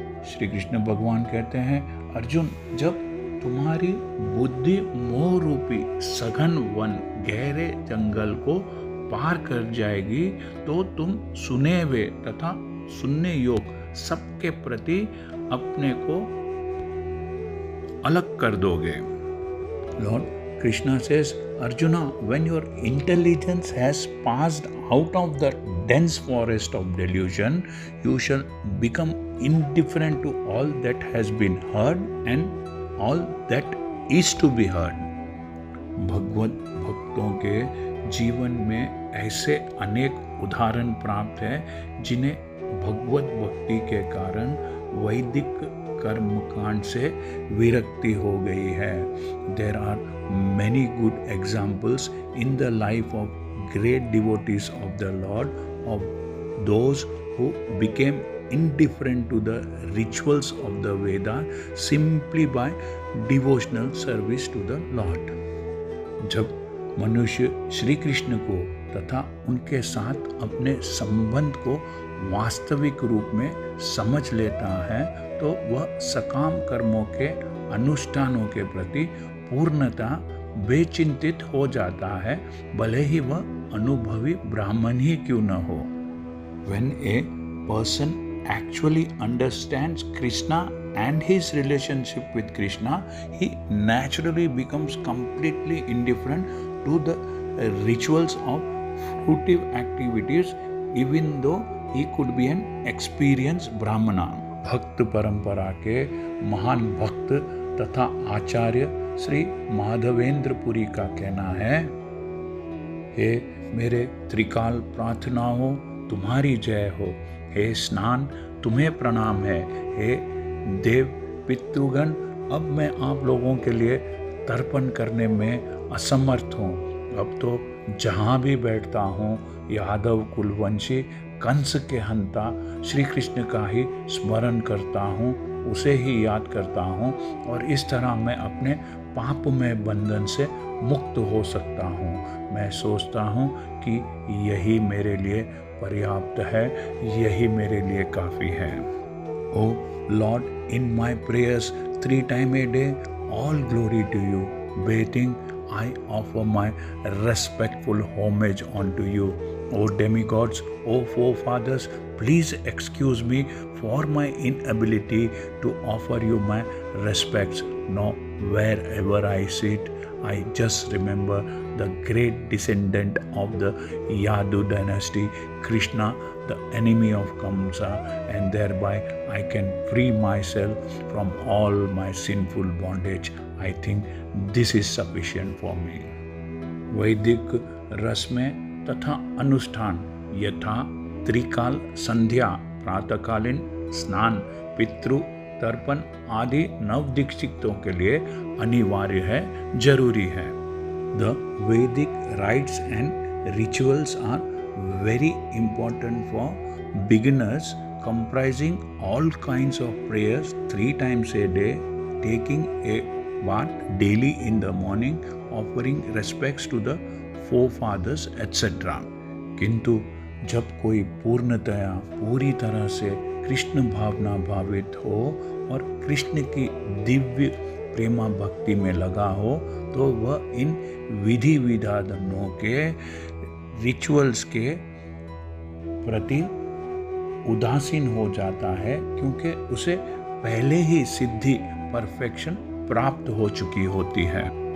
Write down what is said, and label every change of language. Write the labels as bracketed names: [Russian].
[Hindi] श्री कृष्ण भगवान कहते हैं, अर्जुन, जब तुम्हारी बुद्धि मोह रूपी सघन वन गहरे जंगल को पार कर जाएगी तो तुम सुने हुए तथा सुनने योग्य सबके प्रति अपने को अलग कर दोगे। [English] Lord Krishna says, Arjuna, when your intelligence has passed out of the dense forest of delusion, you shall become indifferent to all that has been heard and all that is to be heard. [Hindi] भगवत भक्तों के जीवन में ऐसे अनेक उदाहरण प्राप्त हैं जिन्हें भगवत भक्ति के कारण वैदिक कर्मकांड से विरक्ति हो गई है। [English] There are many good examples in the life of great devotees of the Lord, of those who became indifferent to the rituals of the Veda simply by devotional service to the Lord. [Hindi] जब मनुष्य श्री कृष्ण को तथा उनके साथ अपने संबंध को वास्तविक रूप में समझ लेता है तो वह सकाम कर्मों के अनुष्ठानों के प्रति पूर्णतः बेचिंतित हो जाता है, भले ही वह अनुभवी ब्राह्मण ही क्यों न हो। [English] When a person actually understands Krishna and his relationship with Krishna, he naturally becomes completely indifferent to the rituals of fruitive activities, even though he could be an experienced brahmana. [Hindi] भक्त परंपरा के महान भक्त तथा आचार्य श्री माधवेंद्रपुरी का कहना है, हे मेरे त्रिकाल प्रार्थनाओं तुम्हारी जय हो, हे स्नान तुम्हें प्रणाम है, हे देव पितृगण अब मैं आप लोगों के लिए तर्पण करने में असमर्थ हूँ। अब तो जहाँ भी बैठता हूँ यादव कुलवंशी कंस के हंता श्री कृष्ण का ही स्मरण करता हूँ, उसे ही याद करता हूँ और इस तरह मैं अपने पापमय बंधन से मुक्त हो सकता हूँ। मैं सोचता हूँ कि यही मेरे लिए पर्याप्त है, यही मेरे लिए काफ़ी है। [English] O lord, in my prayers 3 times a day, all glory to you. Bathing, I offer my respectful homage unto you. O demigods, O forefathers, please excuse me for my inability to offer you my respects. Now, wherever I sit, I just remember the great descendant of the Yadu dynasty, Krishna, the enemy of Kamsa, and thereby I can free myself from all my sinful bondage. I think this is sufficient for me. [Hindi] वैदिक रस्में तथा अनुष्ठान यथा त्रिकाल संध्या, प्रातःकालीन स्नान, पितृ तर्पण आदि नवदीक्षितों के लिए अनिवार्य है, जरूरी है। [English] The Vedic rites and rituals are very important for beginners, comprising all kinds of prayers 3 times a day, taking a bath daily in the morning, offering respects to the forefathers, etc. [Hindi] किंतु जब कोई पूर्णतया पूरी तरह से कृष्ण भावना भावित हो और कृष्ण की दिव्य प्रेमा भक्ति में लगा हो तो वह इन विधि विधानों के रिचुअल्स के प्रति उदासीन हो जाता है, क्योंकि उसे पहले ही सिद्धि परफेक्शन प्राप्त हो चुकी होती है।